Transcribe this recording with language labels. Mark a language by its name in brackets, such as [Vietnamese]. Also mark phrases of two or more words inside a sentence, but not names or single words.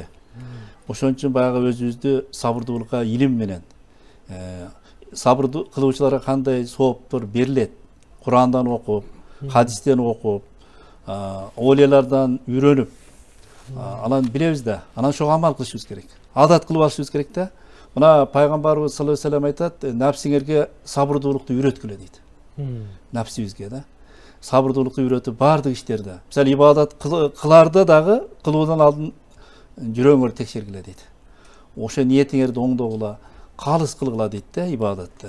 [Kyrgyz] Ошон үчүн баягы өзүбүздү сабырдуулукка илим менен сабырдуу кылуучуларга кандай сооптор берилет? Курандан окуп, хадистен окуп, олиялардан үйрөнүп, анан билебиз да, анан ошого амал кылышыбыз керек. Адат кылып алышыбыз керек да. Мына пайгамбарыбыз [Arabic] صلى الله عليه وسلم [Kyrgyz] айтат, нәпсиңерге сабырдуулукту үйрөткүлө дейт. Нәпсибизге да. Сабырдуулукту үйрөтүп бардык иштерде. Мисалы ибадат кыларда дагы кылуудан алдын жүрөгүңөрдү текшергиле дейт. Ошо ниетиңерди оңдогула, калыс кылгыла дейт да ибадатты.